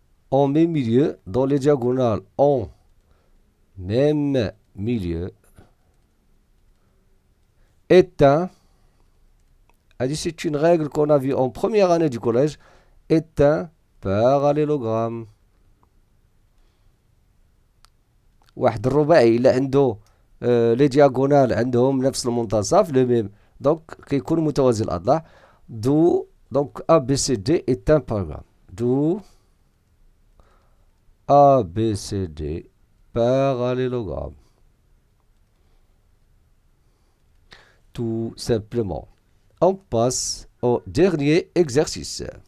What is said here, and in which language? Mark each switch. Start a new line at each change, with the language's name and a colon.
French: en même milieu, dans les diagonales en même milieu, est un, c'est une règle qu'on a vue en première année du collège, est un parallélogramme.
Arabic: واحد الرباعي إلا عنده لي دياغونال عندهم نفس المنتصف لو ميم دونك كيكون متوازي الأضلاع.
French: دو دونك A B C D est un parallélogramme. دو A B C D parallélogramme. Tout simplement. On passe au dernier exercice.